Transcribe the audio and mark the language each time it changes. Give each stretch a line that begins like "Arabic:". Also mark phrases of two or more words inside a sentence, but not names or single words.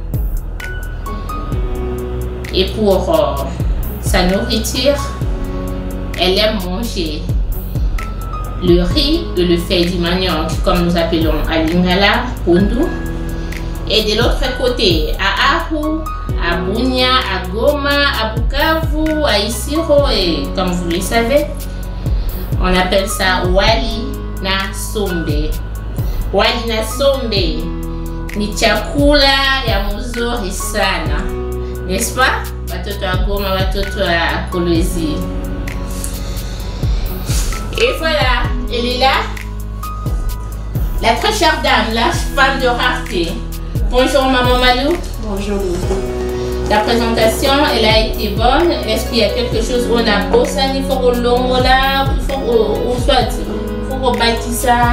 French: Et pour sa nourriture, elle aime manger le riz et le fait du manioc, comme nous appelons à Lingala, Pundu. Et de l'autre côté, à Ahu, à Bunia, à Goma, à Bukavu, à Isiro, et comme vous le savez, on appelle ça
Swahili: Wali na Sombe. Wali na Sombe ni chakula ya mzuri sana,
French: n'est-ce pas?
Swahili: Watoto wa Goma, watoto wa Kolwezi.
French: Et voilà, elle est là, la très chère dame, la femme de rareté. Bonjour maman Malou. Bonjour. La présentation, elle a été bonne. Est-ce qu'il y a quelque chose où on a bossé, il faut qu'on l'ongola, il faut bâtir ça?